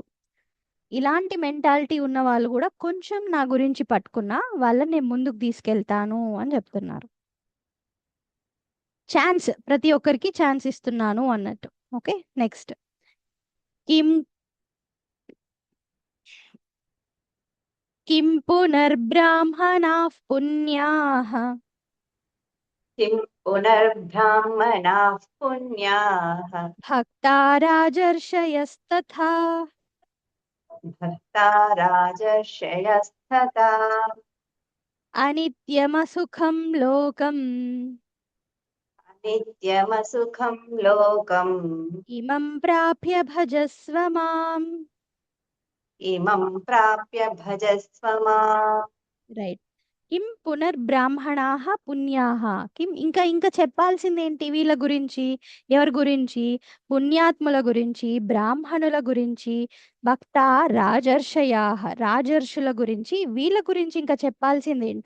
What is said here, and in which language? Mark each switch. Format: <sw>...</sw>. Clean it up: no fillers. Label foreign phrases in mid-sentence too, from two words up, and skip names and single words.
<te>ఇలాంటి మెంటాలిటీ ఉన్న వాళ్ళు గూడా కొంచెం నా గురించి పట్టుకున్నా వాళ్ళని నేను ముందుకు తీసుకెళ్తాను అని చెప్తున్నారు. ఛాన్స్ ప్రతి ఒక్కరికి ఛాన్స్ ఇస్తున్నాను అన్నట్టు.</te> <en>Okay. Next.</en> <sa>కిం కిం పునర్బ్రాహ్మణాః పుణ్యాః किं पुनर्ब्राह्मणाः पुण्याः భక్తా రాజర్షయస్తథా भक्ता राजर्षयस्तथा అనిత్యమసుఖం లోకం नित्यमसुखं लोकम् ఇమం ప్రాప్య భజస్వ మాం. इमं प्राप्य भजस्व माम् రైట్. కిం పునర్బ్రాహ్మణాః పుణ్యాః.</sa> <te>ఇంకా చెప్పాల్సిందేంటి వీళ్ళ గురించి? ఎవరి గురించి? పుణ్యాత్ముల గురించి, బ్రాహ్మణుల గురించి,</te> <sa>భక్త రాజర్షయాః</sa> <te>రాజర్షుల గురించి, వీళ్ళ గురించి ఇంకా చెప్పాల్సిందేంటి?</te>